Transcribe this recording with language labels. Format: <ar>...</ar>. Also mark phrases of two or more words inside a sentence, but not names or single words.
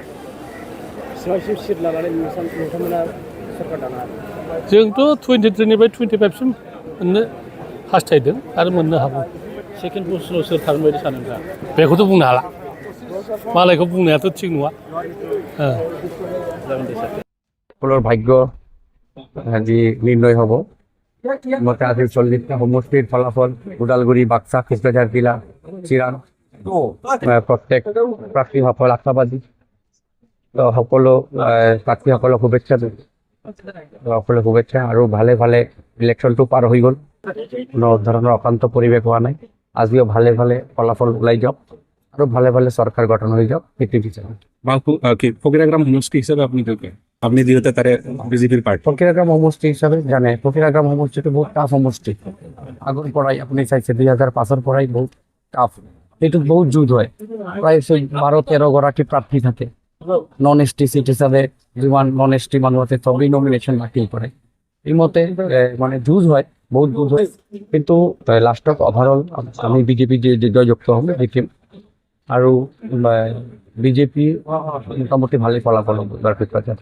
<brx>बेसेबांसिम सिट लानानै नोंथांमोना सरकार दानो हागोन जोंथ' 23निफ्राय 25सिम मोननो हास्थायदों आरो मोननो हागौ सेकेन्ड पजिशनाव सोर थागोन बायदि सानो नोंथाङा बेखौथ' बुंनो हाला मालायखौ बुंनायाथ' थिग नङा जागोन दे सार</brx> <as>সকলৰ ভাগ্য আজি নিৰ্ণয় হ'ব মতে আজি 40টা সমষ্টিৰ ফলাফল ওদালগুৰি বাক্সা কোকৰাঝাৰ জিলা চিৰাং প্ৰত্যেক প্ৰাৰ্থীসকল আশাবাদী সকলো প্ৰাৰ্থীসকলক শুভেচ্ছা সকলো শুভেচ্ছা আৰু ভালে ভালে ইলেকশ্যনটো পাৰ হৈ গ'ল কোনো ধৰণৰ অশান্ত পৰিৱেশ হোৱা নাই আজিও ভালে ভালে ফলাফল ওলাই যাওক আৰু ভালে ভালে চৰকাৰ গঠন হৈ যাওক সেইটো বিচাৰোঁ ফকিৰাগ্ৰাম সমষ্টি হিচাপে</as> <bn>আপনি যেহেতু তারে বিজেপির পার্টি</bn> <as>ফকিরাগ্রাম সমষ্টি হিসাবে জানে ফকিরাগ্রাম সমষ্টিটো বহুত টাফ সমষ্টি আগৰ পৰাই আপুনি চাইছে 2005-ৰ পৰাই বহুত টাফ এইটো বহুত যুদ্ধ হয় প্ৰায় 12-13 গৰাকী প্ৰাৰ্থী থাকে</as> <en>non ST seat</en> <as>হিচাপে যিমান</as> <en>non ST</en> <as>মানুহ আছে চবেই নমিনেশ্যন দাখিল কৰে এই মতে মানে যুঁজ হয় বহুত যুঁজ হয় কিন্তু লাষ্টত অভাৰঅল আমি বিজেপি জয়যুক্ত হ'ম দেখিম আৰু বিজেপি মোটামুটি ভালেই ফলাফল হ'ব তাৰ ভিতৰত</as>